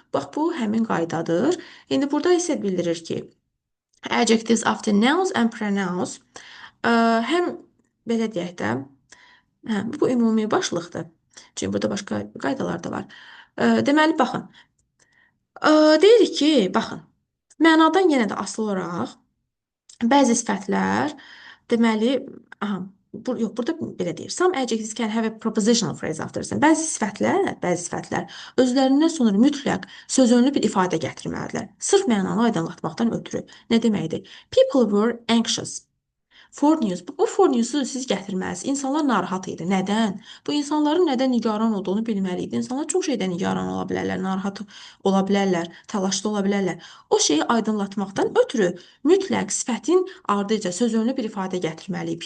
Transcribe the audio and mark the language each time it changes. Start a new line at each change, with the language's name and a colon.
Azerbaijani: Bax, bu həmin qaydadır. İndi burada isə bildirir ki,
English: adjectives after nouns and pronouns
Azerbaijani: həm belə deyək də, bu ümumi başlıqdır. Çünki burada başqa qaydalar da var. Deməli, baxın. Deyirik ki, baxın, mənadan yenə də asılı olaraq bəzi sifətlər, deməli, yox, burada belə deyir.
English: Some adjectives can have a prepositional phrase after them.
Azerbaijani: Bəzi sifətlər özlərindən sonra mütləq sözönlü bir ifadə gətirməlidirlər. Sırf mənanı aydınlatmaqdan ötürü. Nə deməkdir?
English: People were anxious for news.
Azerbaijani: Bu
English: for news'u
Azerbaijani: siz gətirməlisiniz. İnsanlar narahat idi. Nədən? Bu insanların nədən nigaran olduğunu bilməliydi. İnsanlar çox şeydən nigaran ola bilərlər, narahat ola bilərlər, təlaşlı ola bilərlər. O şeyi aydınlatmaqdan ötürü mütləq sifətin ardıca sözönlü bir ifadə gətirməliyik.